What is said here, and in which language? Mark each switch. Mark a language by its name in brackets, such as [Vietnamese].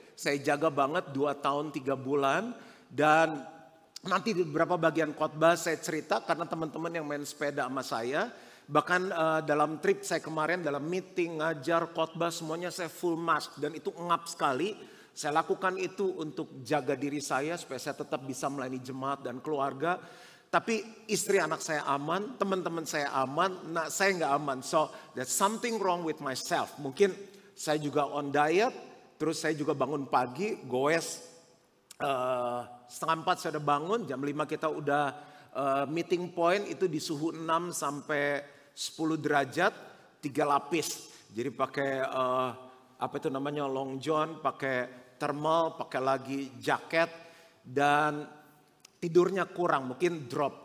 [Indonesian] Saya jaga banget 2 tahun 3 bulan dan nanti di beberapa bagian khotbah saya cerita karena teman-teman yang main sepeda sama saya. Bahkan dalam trip saya kemarin dalam meeting, ngajar, khotbah semuanya saya full mask dan itu ngap sekali. Saya lakukan itu untuk jaga diri saya supaya saya tetap bisa melayani jemaat dan keluarga. Tapi istri anak saya aman, teman-teman saya aman, nah saya nggak aman. [English] So there's something wrong with myself. [Indonesian] Mungkin saya juga on diet, terus saya juga bangun pagi, goes 3:30 saya udah bangun, jam 5 kita udah meeting point itu di suhu 6 sampai 10 derajat, 3 lapis. Jadi pakai apa itu namanya long john, pakai thermal, pakai lagi jaket dan tidurnya kurang, mungkin drop.